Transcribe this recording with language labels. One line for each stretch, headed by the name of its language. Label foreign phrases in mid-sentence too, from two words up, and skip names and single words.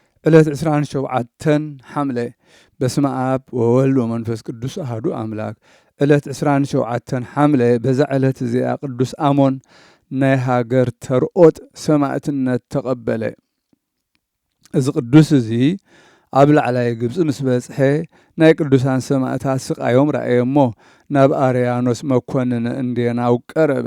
Tigrinya: ዕለት 27 ሐምሌ
Geez: በስመ አብ ወወልድ ወመንፈስ ቅዱስ አሐዱ አምላክ።
Tigrinya: ዕለት 27 ሐምሌ በዛ ዕለት እዚኣ ቅዱስ አሞን ናይ ሃገር ተርኦጥ ሰማዕትነት ተቐበለ። እዚ ቅዱስ እዚ ኣብ ላዕላይ ግብፂ ምስ በጽሐ ናይ ቅዱሳን ሰማዕታት ስቃዮም ረአየ እሞ ናብ ኣርያኖስ መኮንን እንዴናው ቀረበ።